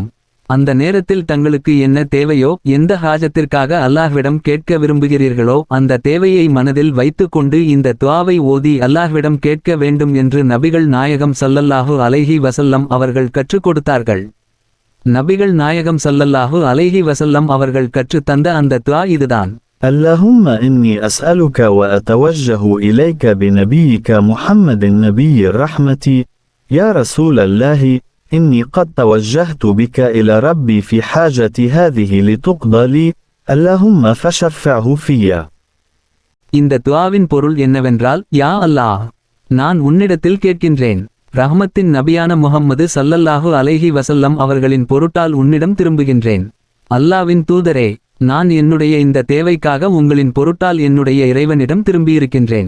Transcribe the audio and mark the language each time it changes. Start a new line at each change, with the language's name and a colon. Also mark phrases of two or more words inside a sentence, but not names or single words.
Tamil: அந்த நேரத்தில் தங்களுக்கு என்ன தேவையோ, எந்த ஹாஜத்திற்காக அல்லாஹ்விடம் கேட்க விரும்புகிறீர்களோ அந்த தேவையை மனதில் வைத்துக்கொண்டு இந்த துஆவை ஓதி அல்லாஹ்விடம் கேட்க வேண்டும் என்று நபிகள் நாயகம்
Arabic: صلى الله عليه وسلم
Tamil: அவர்கள் கற்றுக் கொடுத்தார்கள். நபிகள் நாயகம்
Arabic: صلى الله عليه وسلم
Tamil: அவர்கள் கற்றுத் தந்த அந்த துஆ இதுதான்.
Arabic: اللهم إني أسألك وأتوجه إليك بنبيك محمد النبي الرحمة يا رسول الله إني قد توجهت بك إلى ربي في حاجتي هذه لتقضى لي اللهم فشفعه فيا.
Tamil: இந்த துஆவின் பொருள் என்னவென்றால்,
Arabic: يا الله,
Tamil: நான் உன்னிடத்தில் கேட்கின்றேன். ரஹ்மத்தின் நபியான முஹம்மது
Arabic: صلى الله عليه وسلم
Tamil: அவர்களின் பொருட்டால் உன்னிடம் திரும்புகின்றேன். அல்லாவின் தூதரே, நான் என்னுடைய இந்த தேவைக்காக உங்களின் பொருட்டால் என்னுடைய இறைவனிடம் திரும்பியிருக்கின்றேன்.